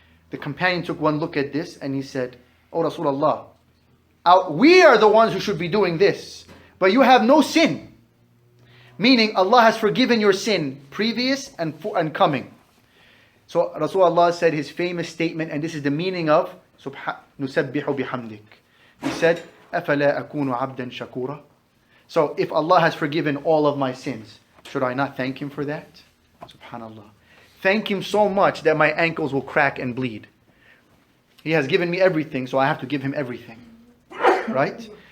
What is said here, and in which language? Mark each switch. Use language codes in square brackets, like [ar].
[en] The companion took one look at this and he said, "Oh Rasulullah, we are the ones who should be doing this, but you have no sin." Meaning Allah has forgiven your sin, previous and coming. So Rasulullah said his famous statement, and this is the meaning of [ar] نُسَبِّحُ بِحَمْدِكَ. [en] He said, [ar] أَفَلَا أَكُونُ عَبْدًا شَكُورًا. [en] So if Allah has forgiven all of my sins, should I not thank Him for that? Subhanallah. Thank Him so much that my ankles will crack and bleed. He has given me everything, so I have to give Him everything. Right?